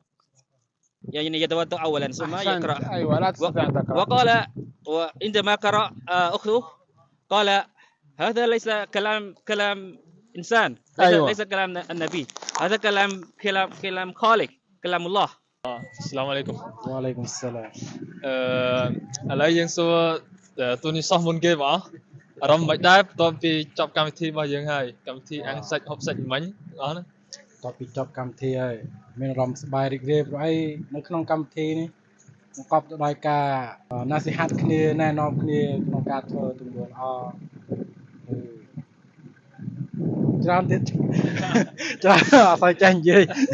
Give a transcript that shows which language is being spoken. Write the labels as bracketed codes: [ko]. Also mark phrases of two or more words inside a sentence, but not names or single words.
[ar] يعني يتوضأ أولا ثم يقرأ. أيوة لا تستطيع أن تقرأ. وقال وعندما قرأ أخته قال هذا ليس كلام إنسان. ليس كلام النبي. هذا كلام خالق، كلام الله. السلام عليكم. وعليكم السلام. [km] ឥឡូវយើងសួរទូនីសោះមុនគេបងអារម្មណ៍មិនដែរបន្ទាប់ពីចប់កម្មវិធីរបស់យើងហើយកម្មវិធីអាំងសាច់ហូបសាច់មិញអស់ហ្នឹង តបពីចប់កម្មវិធីហើយមានអារម្មណ៍សប្បាយរីករាយព្រោះអីនៅក្នុងកម្មវិធីនេះបង្កប់ទៅដោយការណាសិហាត់គ្នាណែនាំគ្នាក្នុងការធ្វើទង្វើល្អច្រើនទៀតច្រើនអត់ស្អីចេះនិយាយ